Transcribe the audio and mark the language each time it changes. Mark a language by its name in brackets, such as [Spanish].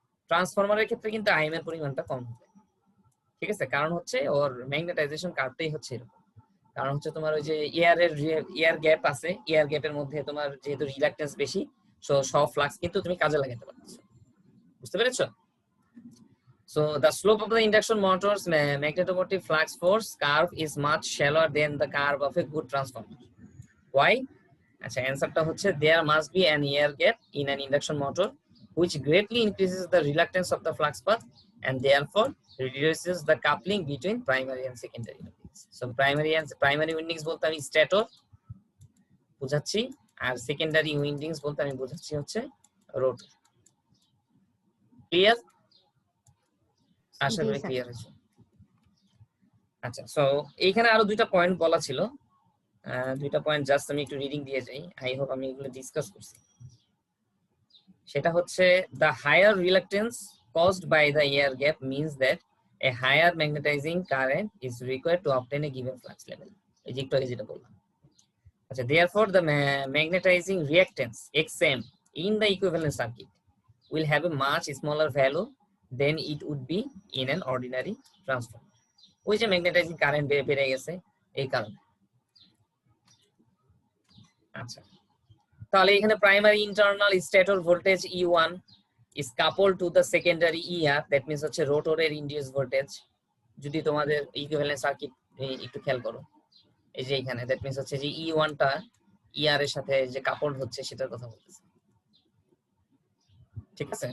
[Bangla] ট্রান্সফরমারের ক্ষেত্রে কিন্তু আইএম এর পরিমাণটা কম হবে, ঠিক আছে, কারণ হচ্ছে ওর ম্যাগনেটাইজেশন কার্ভটাই হচ্ছে এরকম। কারণ হচ্ছে তোমার ওই যে এয়ার গ্যাপ আছে, এয়ার গ্যাপের মধ্যে তোমার যেহেতু রিলাক্টেন্স বেশি, সব ফ্লাক্স কিন্তু তুমি কাজে লাগাতে পারছো, বুঝতে পেরেছো? [English] So the slope of the induction motor's magnetomotive flux force curve is much shallower than the curve of a good transformer. Why? [Bangla] আচ্ছা, অ্যানসারটা হচ্ছে [English] there must be an air gap in an induction motor which greatly increases the reluctance of the flux path and therefore reduces the coupling between primary and secondary windings. [Bangla] So primary windings বলতে আমি স্ট্যাটর বোঝাচ্ছি, আর secondary উইন্ডিংস বলতে আমি বোঝাচ্ছি হচ্ছে rotor. Clear? আশা করি clear হয়েছে। আচ্ছা, সো এইখানে আরো দুইটা পয়েন্ট বলা ছিল, দুইটা পয়েন্ট জাস্ট আমি একটু রিডিং দিয়ে যাই, আই হোপ আমি এগুলো ডিসকাস করছি। সেটা হচ্ছে [English] the higher reluctance caused by the air gap means that a higher magnetizing current is required to obtain a given flux level. [Bangla] এই যে একটু আগে যেটা বললাম। [English] আচ্ছা, therefore the magnetizing reactance XM in the equivalent circuit will have a much smaller value than it would be in an ordinary transformer. [Bangla] ওই যে magnetising current বেড়ে গেছে এই কারণে। আচ্ছা, তাহলে এখানে [English] Primary internal stator voltage E1 is coupled to the secondary ER, that means হচ্ছে রোটরের induced voltage. [Bangla] যদি তোমাদের ইকুইভ্যালেন্ট সার্কিট একটু খেয়াল করো, এই যে এখানে দ্যাট মিন্স হচ্ছে যে E1 টা ER এর সাথে যে কাপলড হচ্ছে সেটার কথা বলতেছে, ঠিক আছে?